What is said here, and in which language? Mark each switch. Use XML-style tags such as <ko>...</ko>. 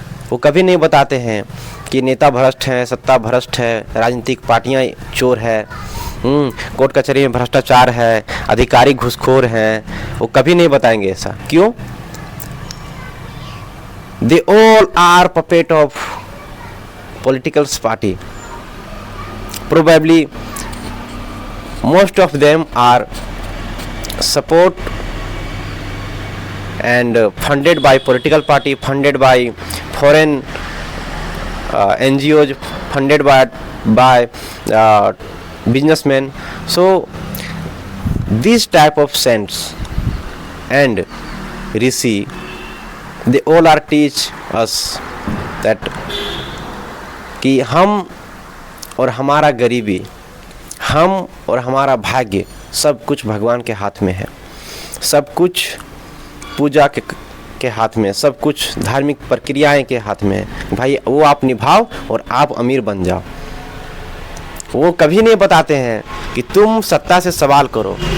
<hi>वो कभी नहीं बताते हैं कि नेता भ्रष्ट हैं, सत्ता भ्रष्ट है, राजनीतिक पार्टियां चोर है, कोर्ट कचहरी में भ्रष्टाचार है, अधिकारी घूसखोर हैं। वो कभी नहीं बताएंगे ऐसा। क्यों?</hi> <en>They all are puppet of political party. Probably most of them are support and funded by political party, funded by foreign NGOs, funded by businessmen. So these type of saints and rishi, they all are teach us that</en> <hi>कि हम और हमारा गरीबी, हम और हमारा भाग्य सब कुछ भगवान के हाथ में है, सब कुछ पूजा के हाथ में, सब कुछ धार्मिक प्रक्रियाएं के हाथ में है। भाई वो आप निभाओ और आप अमीर बन जाओ। वो कभी नहीं बताते हैं कि तुम सत्ता से सवाल करो।</hi>